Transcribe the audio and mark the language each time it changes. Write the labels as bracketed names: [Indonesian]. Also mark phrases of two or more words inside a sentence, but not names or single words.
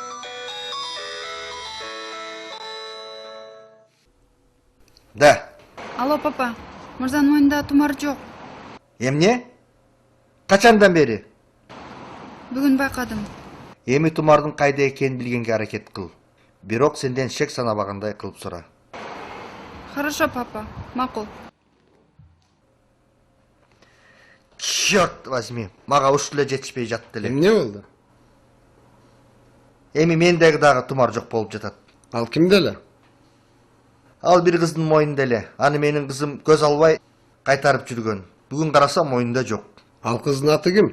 [Russian] Да. Алло, папа. [Kyrgyz] Мырзанын мойнунда тумар жок. Эмне? Качандан бери? Бүгүн байкадым. Эми тумардын кайда экенин билгенге аракет кыл. Бирок сенден шек санабагандай кылып сора. [Russian] Хорошо, папа. Макул. Черт возьми, [Kyrgyz] мага ушул эле жетишпей жатты эле. Эмне болду? Эми мендеги дагы тумар жок болуп жатат. Ал кимде эле? Ал бир кыздын мойнунда эле. Аны менин кызым көз албай кайтарып жүргөн. Бүгүн карасам мойнунда жок. Ал кыздын аты ким?